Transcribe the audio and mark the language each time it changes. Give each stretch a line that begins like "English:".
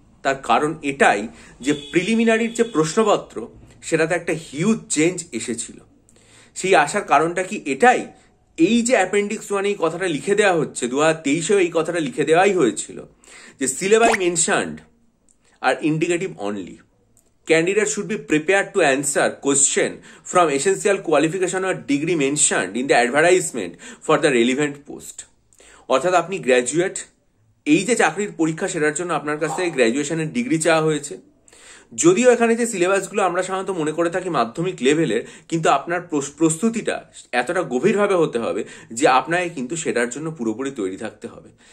Bangla: তার কারণ এটাই যে প্রিলিমিনারির যে প্রশ্নপত্র সেটাতে একটা হিউজ চেঞ্জ এসেছিল। সেই আসার কারণটা কি এটাই? এই যে অ্যাপেন্ডিক্স 1-এ এই কথাটা লিখে দেওয়া হচ্ছে, 2023-এও এই কথাটা লিখে দেওয়াই হয়েছিল যে
English: syllabi mentioned are indicative only. Candidates should be prepared to answer question from essential qualification or degree mentioned in the advertisement for the relevant post.
Bangla: অর্থাৎ আপনি গ্র্যাজুয়েট, এই যে চাকরির পরীক্ষা সেটার জন্য আপনার কাছ থেকে গ্র্যাজুয়েশনের ডিগ্রি চাওয়া হয়েছে। যদিও এখানে যে সিলেবাসগুলো আমরা সাধারণত মনে করে থাকি মাধ্যমিক লেভেলের, কিন্তু আপনার প্রস্তুতিটা এতটা গভীরভাবে হতে হবে যে আপনাকে কিন্তু সেটার জন্য পুরোপুরি তৈরি থাকতে হবে।